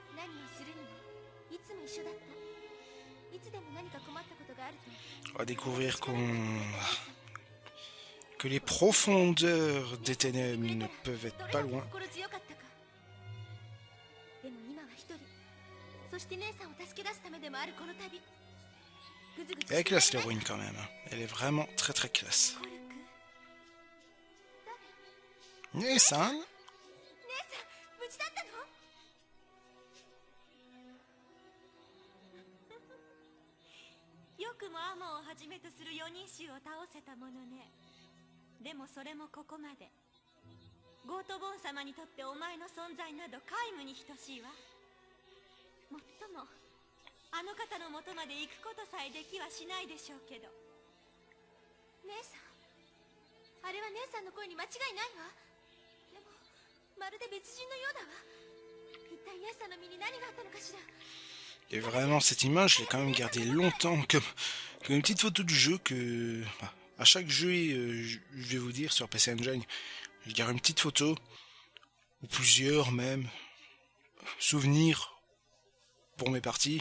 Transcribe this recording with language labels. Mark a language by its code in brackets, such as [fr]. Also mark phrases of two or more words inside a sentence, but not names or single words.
[fr] On va découvrir que les profondeurs des ténèbres ne peuvent être pas loin. Elle est classe l'héroïne quand même. Elle est vraiment très très classe. Nissan. [ja] よくもアモンをはじめとする4人衆を倒せたものね。でもそれもここまで。ゴートボン様にとってお前の存在など皆無に等しいわ。もっともあの方の元まで行くことさえできはしないでしょうけど。姉さん、あれは姉さんの声に間違いないわ。でもまるで別人のようだわ。一体姉さんの身に何があったのかしら。 [fr] Et vraiment, cette image, je l'ai quand même gardée longtemps comme une petite photo du jeu que... à chaque jeu, je vais vous dire, sur PC Engine, je garde une petite photo, ou plusieurs même, souvenirs pour mes parties.